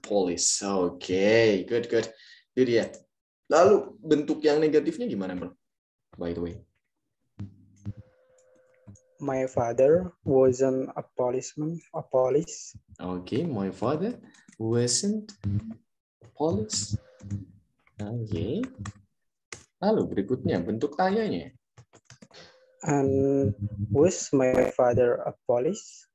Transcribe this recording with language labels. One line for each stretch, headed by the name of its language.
Indonesian: police. Oke, good. Itu dia. Lalu bentuk yang negatifnya gimana, bro?
English: By the way. My father wasn't a policeman. Okay, my father wasn't a police. Okay.
Indonesian: Lalu berikutnya bentuk tanyanya.
English: And was my father a police?